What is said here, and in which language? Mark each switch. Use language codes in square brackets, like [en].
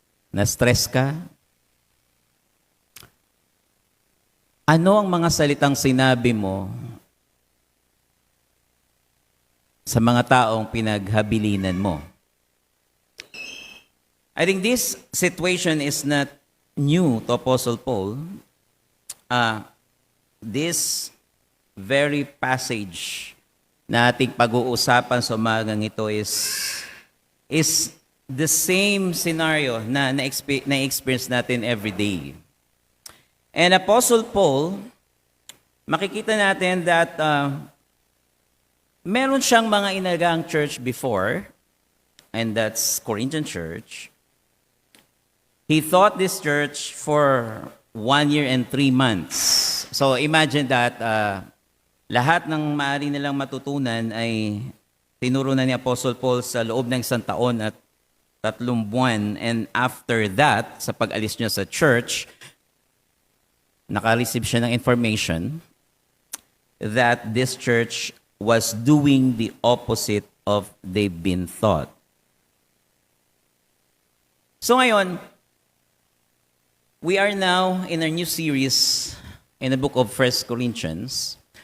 [tl] Na-stress ka? Ano ang mga salitang sinabi mo sa mga taong pinaghabilinan mo? [en] I think this situation is not new to Apostle Paul. This very passage [tl] na ating pag-uusapan sa umagang ito [en] is the same scenario [tl] na na-experience natin [en] every day. And Apostle Paul, [tl] makikita natin [en] that [tl] meron siyang mga inagaang [en] church before, and that's Corinthian church. He thought this church for 1 year and 3 months. So imagine that [tl] lahat ng maaari nilang matutunan ay tinuro na ni Apostle Paul sa loob ng 1 taon at 3 buwan. [en] And after that, [tl] sa pag-alis niya sa church, naka-receive siya ng [en] information that this church was doing the opposite of they've been taught. So [tl] ngayon, [en] we are now in a new series in the book of 1 Corinthians.